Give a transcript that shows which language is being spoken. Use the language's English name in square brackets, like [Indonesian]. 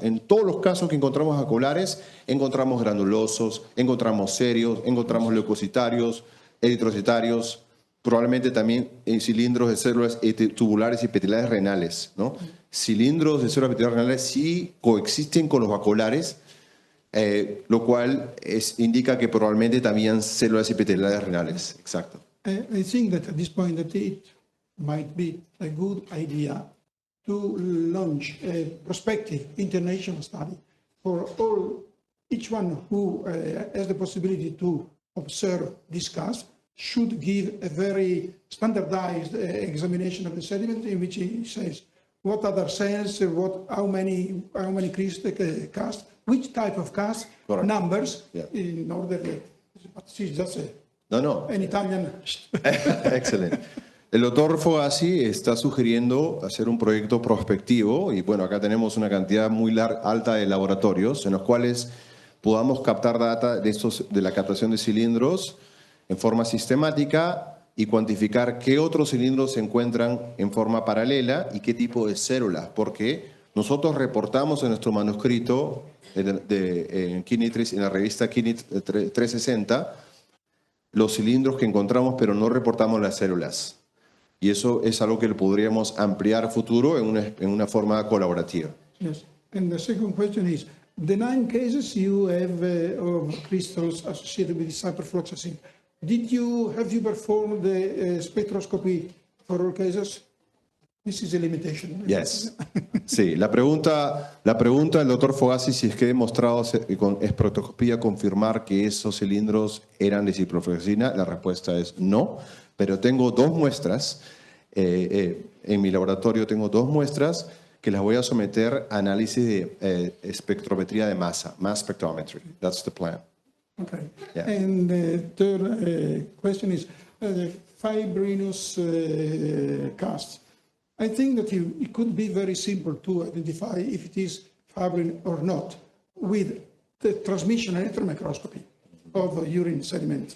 [Spanish] En todos los casos que encontramos bacolares, encontramos granulosos, encontramos serios, encontramos leucocitarios, eritrocitarios, probablemente también en cilindros de células tubulares y epiteliales renales, ¿no? Cilindros de células epiteliales renales sí coexisten con los bacolares, lo cual indica que probablemente también células epiteliales renales. Exacto. [English] I think that at this point that it might be a good idea to launch a prospective international study for each one who has the possibility to observe this cast should give a very standardized examination of the sediment in which he says what other cells, how many cast, which type of cast, Correct. numbers, Yeah. in order that, but she's just No. an Italian. [Spanish] Excelente. El doctor Fogasi está sugiriendo hacer un proyecto prospectivo y bueno, acá tenemos una cantidad muy alta de laboratorios en los cuales podamos captar data de la captación de cilindros en forma sistemática y cuantificar qué otros cilindros se encuentran en forma paralela y qué tipo de células, porque nosotros reportamos en nuestro manuscrito en la revista Kidney 360 los cilindros que encontramos, pero no reportamos las células. Y eso es algo que podríamos ampliar a futuro en una forma colaborativa. [English] Yes. And the second question is, the 9 cases you have of crystals associated with ciprofloxacin, have you performed the spectroscopy for all cases? This is a limitation. Yes. [Spanish] Sí, la pregunta del doctor Fogasi si es que he demostrado con espectroscopía confirmar que esos cilindros eran de ciprofloxacina, la respuesta es no, pero tengo 2 muestras, en mi laboratorio tengo 2 muestras que las voy a someter a análisis de espectrometría de masa, mass spectrometry. [English] That's the plan. Okay. Yeah. And the third question is the fibrinous cast. I think that it could be very simple to identify if it is fibrin or not with the transmission electron microscopy of urine sediment.